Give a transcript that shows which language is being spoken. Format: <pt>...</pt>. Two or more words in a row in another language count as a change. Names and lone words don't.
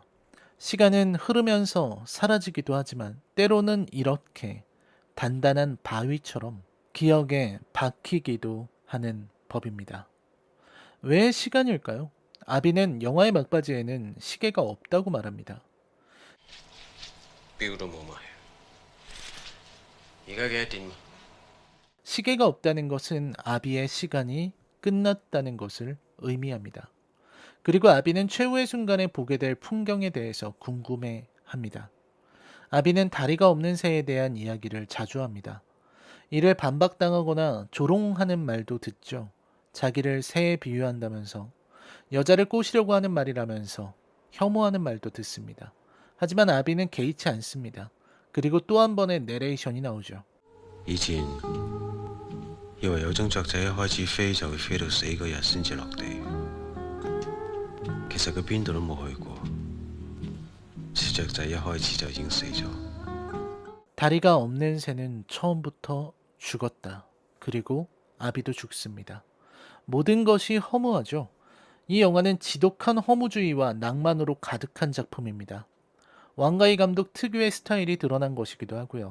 <ko>시간은 흐르면서 사라지기도 하지만 때로는 이렇게 단단한 바위처럼 기억에 박히기도 하는 법입니다. 왜 시간일까요? 아비는 영화의 막바지에는 시계가 없다고 말합니다.</ko> <yue>表都冇埋，而家幾多點？</yue> <ko>시계가 없다는 것은 아비의 시간이 끝났다는 것을 의미합니다. 그리고 아비는 최후의 순간에 보게 될 풍경에 대해서 궁금해 합니다. 아비는 다리가 없는 새에 대한 이야기를 자주 합니다. 이를 반박당하거나 조롱하는 말도 듣죠. 자기를 새에 비유한다면서, 여자를 꼬시려고 하는 말이라면서 혐오하는 말도 듣습니다. 하지만 아비는 개의치 않습니다. 그리고 또 한 번의 내레이션이 나오죠.</ko> <yue>以前以為有種雀仔一開始飛就會飛到死嗰日先至落地，其實佢邊度都冇去過。小雀仔一開始就已經死咗。</yue> <ko>다리가 없는 새는 처음부터 죽었다. 그리고 아비도 죽습니다. 모든 것이 허무하죠. 이 영화는 지독한 허무주의와 낭만으로 가득한 작품입니다. 왕가희 감독 특유의 스타일이 드러난 것이기도 하고요.</ko>